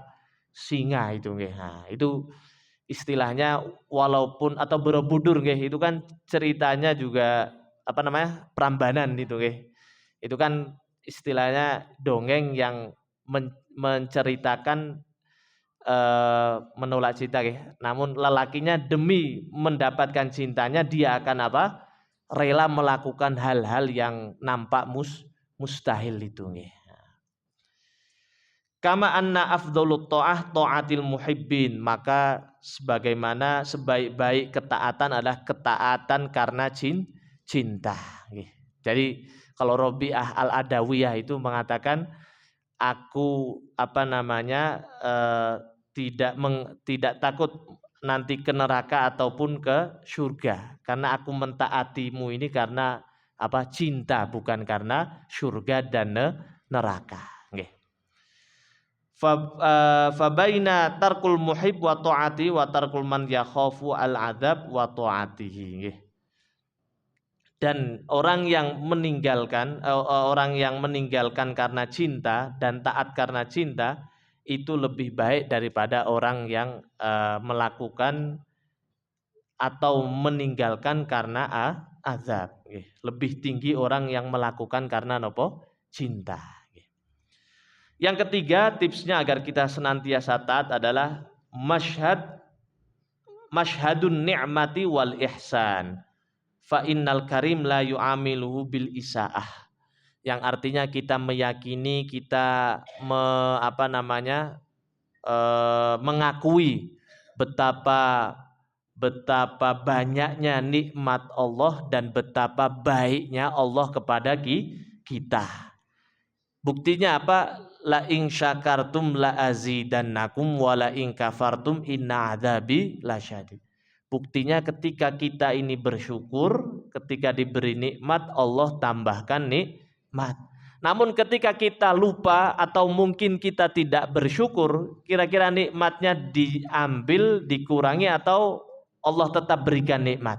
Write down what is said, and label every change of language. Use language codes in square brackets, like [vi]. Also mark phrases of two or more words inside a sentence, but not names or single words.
[id] singa itu, nah, itu istilahnya walaupun atau Borobudur, itu kan ceritanya juga Prambanan itu, itu kan istilahnya dongeng yang menceritakan menolak cinta, namun lelakinya demi mendapatkan cintanya dia akan rela melakukan hal-hal yang nampak mustahil itu, [ar] كما أن أفضل الطاعة طاعة المحبين, [id] maka sebagaimana sebaik-baik ketaatan adalah ketaatan karena cinta. Jadi kalau Rabi'ah al-Adawiyah itu mengatakan, aku tidak takut nanti ke neraka ataupun ke surga, karena aku mentaatimu ini karena cinta, bukan karena surga dan neraka. [ar] فبين ترك المحب و طاعة و ترك من يخاف العذاب و طاعته. [id] Dan orang yang meninggalkan karena cinta dan taat karena cinta itu lebih baik daripada orang yang melakukan atau meninggalkan karena azab. Lebih tinggi orang yang melakukan karena cinta. Yang ketiga, tipsnya agar kita senantiasa taat adalah [ar] مشهد النعمة والإحسان. فإن الكريم لا يعامله بالإساءة. [id] Yang artinya kita meyakini, kita mengakui betapa banyaknya nikmat Allah dan betapa baiknya Allah kepada kita. Buktinya apa? [ar] لئن شكرتم لأزيدنكم ولئن كفرتم إن عذابي لشديد. [id] Buktinya ketika kita ini bersyukur, ketika diberi nikmat Allah tambahkan nikmat. Namun ketika kita lupa atau mungkin kita tidak bersyukur, kira-kira nikmatnya diambil, dikurangi, atau Allah tetap berikan nikmat?